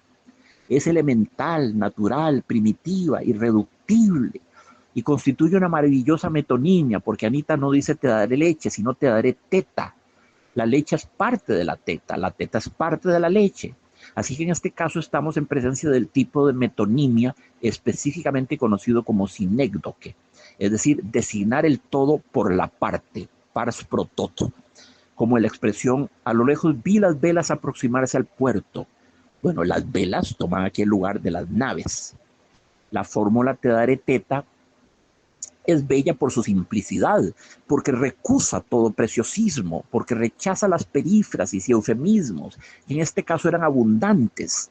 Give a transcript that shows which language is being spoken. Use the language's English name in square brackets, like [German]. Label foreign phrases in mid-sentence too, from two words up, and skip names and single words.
[Spanish] Es elemental, natural, primitiva, irreductible y constituye una maravillosa metonimia porque Anita no dice te daré leche, sino te daré teta. La leche es parte de la teta es parte de la leche. Así que en este caso estamos en presencia del tipo de metonimia específicamente conocido como sinécdoque, es decir, designar el todo por la parte, [Latin] pars pro toto, [Spanish] como en la expresión a lo lejos vi las velas aproximarse al puerto. Bueno, las velas toman aquí el lugar de las naves. La fórmula te daré teta es bella por su simplicidad, porque recusa todo preciosismo, porque rechaza las perífrasis y eufemismos, que en este caso eran abundantes.